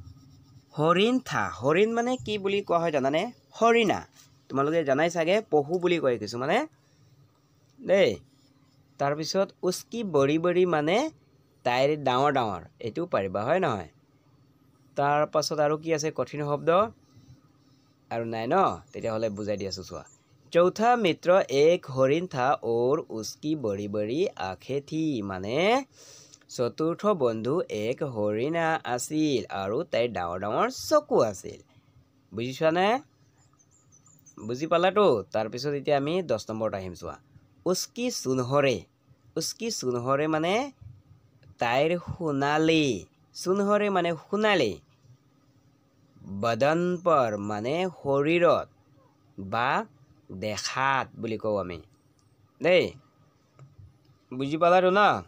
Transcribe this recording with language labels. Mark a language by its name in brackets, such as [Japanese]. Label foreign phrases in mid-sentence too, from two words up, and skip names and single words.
[Assamese] হৰিণ মানে কি বুলি কোৱা হয় জানানে হৰিণা তোমালোকে জানাই চাগে পহু বুলি কয় কিছু মানে দেই তাৰপিছত [Hindi] उसकी बड़ी बड़ी [Assamese] মানে তাইৰ ডাঙৰ ডাঙৰ এইটো পাৰিবা হয় নহয় তাৰ পাছত আৰু কি আছে কঠিন শব্দ আৰু নাই ন তেতিয়াহ'লে বুজাই দি আছো চোৱা [Hindi] चौथा मित्र एक हिरण था और उसकी बड़ी बड़ी आंखें थी [Assamese] মানে চতুৰ্থ বন্ধু এক হৰিণা আছিল আৰু তাইৰ ডাঙৰ ডাঙৰ চকু আছিল বুজিছানে বুজি পালাতো তাৰপিছত এতিয়া আমি 10 নম্বৰত আহিম চোৱা [Hindi] उसकी सुनहरे [Assamese] মানে তাইৰ সোণালী মানে সোণালী [Hindi] बदन पर [Assamese] মানে শৰীৰত বা দেখাত বুলি কওঁ আমি দেই বুজি পালাতো না